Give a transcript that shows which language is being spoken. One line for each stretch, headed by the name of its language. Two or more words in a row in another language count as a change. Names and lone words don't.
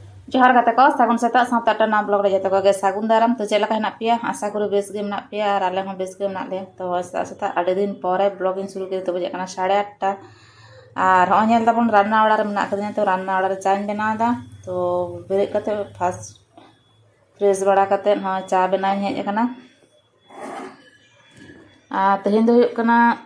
Santali: जोहार गाते को सागुन सेता सावता टना ब्लॉग रे जते को गे सागुन दाराम तो चेला हेना पिया आशा करी बेस गे मेना पिया और आले हों बेस गे मेना ले तो सेता सेता आडे दिन परे ब्लॉगिंग शुरू के तो बजे kana 8:30 और हो नेल दाबन रान्ना ओड़ा रे मेना कदिन तो रान्ना ओड़ा रे चाय बनाव दा तो बेरे कते
English: fast fresh
Santali: बड़ा कते हा चा बनाई हेज kana आ तेहेन दो हुयुग kana